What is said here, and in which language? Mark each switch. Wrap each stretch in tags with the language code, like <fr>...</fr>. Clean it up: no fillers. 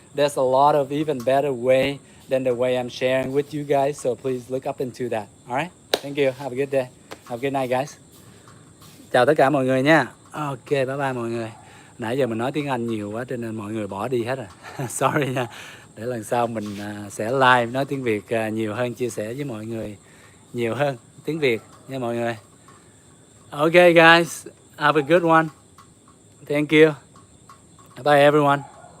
<en>There's a lot of even better way than the way I'm sharing with you guys. So please look up into that. All right. Thank you. Have a good day. Have a good night, guys.</en> <vi>Chào tất cả mọi người nha. Ok, bye bye mọi người. Nãy giờ mình nói tiếng Anh nhiều quá cho nên mọi người bỏ đi hết rồi. Sorry nha. Để lần sau mình sẽ live nói tiếng Việt nhiều hơn, chia sẻ với mọi người nhiều hơn tiếng Việt nha mọi người.</vi> <en>Ok guys, have a good one. Thank you. Bye everyone.</en>